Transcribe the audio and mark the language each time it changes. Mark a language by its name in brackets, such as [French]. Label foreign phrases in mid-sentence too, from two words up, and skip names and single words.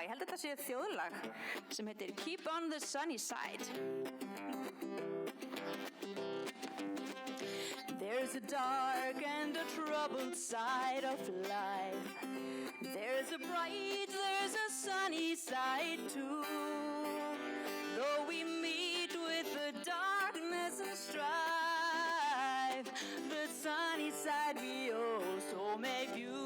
[Icelandic] Ég held að þetta sé þjóðlag sem heitir Keep on the Sunny Side. [English] There's a dark and a troubled side of life. There's a bright, there's a sunny side too. Though we meet with the darkness and strife, the sunny side we also may view.